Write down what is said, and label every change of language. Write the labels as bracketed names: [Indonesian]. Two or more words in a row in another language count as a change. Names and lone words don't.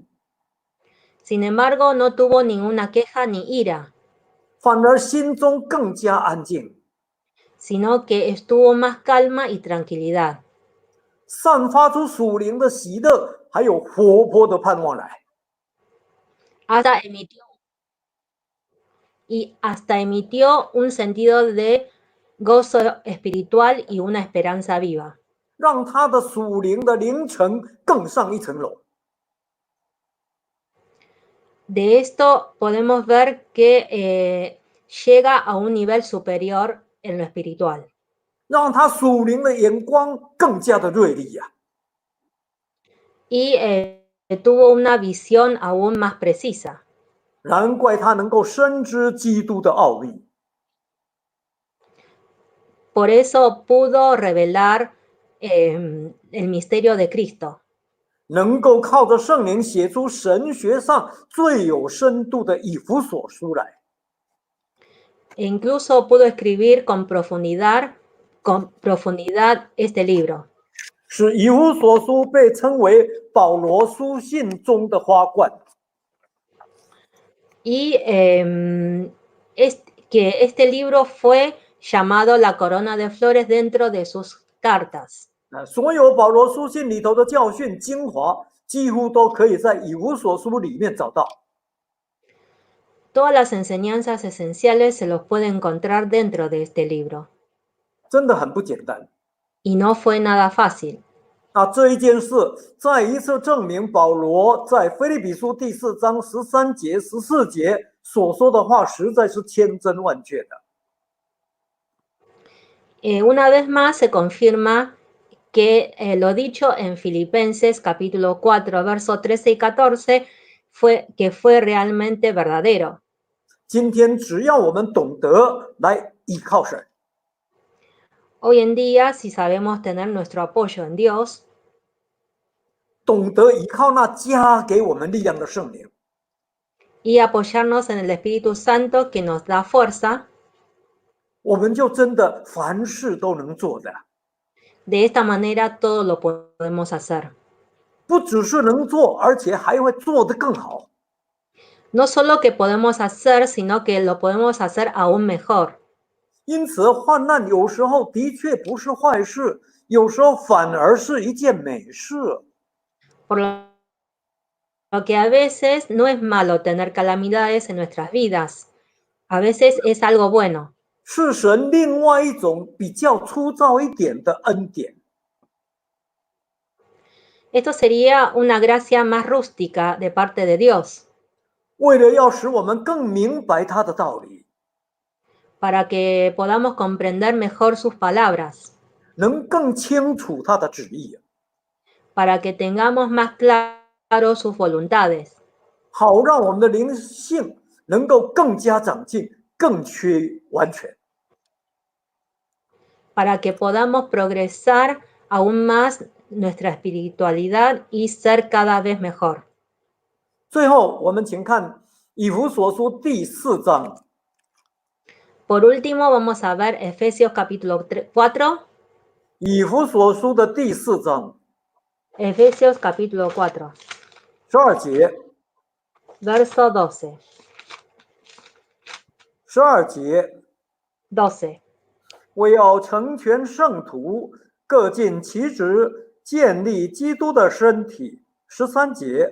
[Spanish] sin embargo, no tuvo ninguna queja ni ira, [Chinese] 反而心中更加安静， [Spanish] sino que estuvo más calma y tranquilidad. [Chinese] 散发出属灵的喜乐，还有活泼的盼望来。 [Spanish] hasta emitió un sentido de gozo espiritual y una esperanza viva. [Chinese] 让他的属灵的凌晨更上一层楼。 [Spanish] De esto podemos ver que llega a un nivel superior en lo espiritual. [Chinese] 让他属灵的眼光更加的锐利呀、 [Spanish] Y tuvo una visión aún más precisa. [Chinese] 难怪他能够深知基督的奥秘。 [Spanish] Por eso pudo revelar el misterio de Cristo. [Chinese] 能够靠着圣灵写出神学上最有深度的以弗所书来。 [Spanish] E incluso pudo escribir con profundidad este libro. [Chinese] 使以弗所书被称为保罗书信中的花冠。 [Spanish] Y que este libro fue llamado la corona de flores dentro de sus cartas. [Chinese] 所有保罗书信里头的教训精华，几乎都可以在以弗所书里面找到。 [Spanish] Todas las enseñanzas esenciales se los puede encontrar dentro de este libro. [Chinese] 真的很不简单。 [Spanish] Y no fue nada fácil. [Chinese] 这一件事再一次证明保罗在腓立比书第4章13节、14节所说的话实在是千真万确的。 [Spanish] Una vez más se confirma que lo dicho en Filipenses capítulo 4, versos 13 y 14 que fue realmente verdadero. [Chinese] 今天只要我们懂得来依靠神， [Spanish] Hoy en día, si sabemos tener nuestro apoyo en Dios, [Chinese] 懂得依靠那加给我们力量的圣灵， [Spanish] y apoyarnos en el Espíritu Santo que nos da fuerza, [Chinese] 我们就真的凡事都能做的。 [Spanish] de esta manera todo lo podemos hacer. [Chinese] 不只是能做，而且还会做得更好。 [Spanish] No solo que podemos hacer, sino que lo podemos hacer aún mejor. [Chinese] 因此，患难有时候的确不是坏事，有时候反而是一件美事。 [Spanish] Por lo que a veces no es malo tener calamidades en nuestras vidas. A veces es algo bueno. [Chinese] 是神另外一种比较粗糙一点的恩典。 [Spanish] Esto sería una gracia más rústica de parte de Dios, [Chinese] 为了要使我们更明白他的道理， [Spanish] para que podamos comprender mejor sus palabras, [Chinese] 能更清楚他的旨意， [Spanish] para que tengamos más claro sus voluntades, [Chinese] 好让我们的灵性能够更加长进，更趋完全。 [Spanish] para que podamos progresar aún más nuestra espiritualidad y ser cada vez mejor. [Chinese] 最后，我们请看以弗所书第4章。 [Spanish] Por último, vamos a ver Efesios capítulo 4. [Chinese] 以弗所书的第4章 [Spanish] Efesios capítulo 4, [Chinese] 12 节， [Spanish] verso 12. [Chinese] 12节， [Spanish] 12. [Chinese] 我要成全圣徒， 各尽其职，建立基督的身体。13节，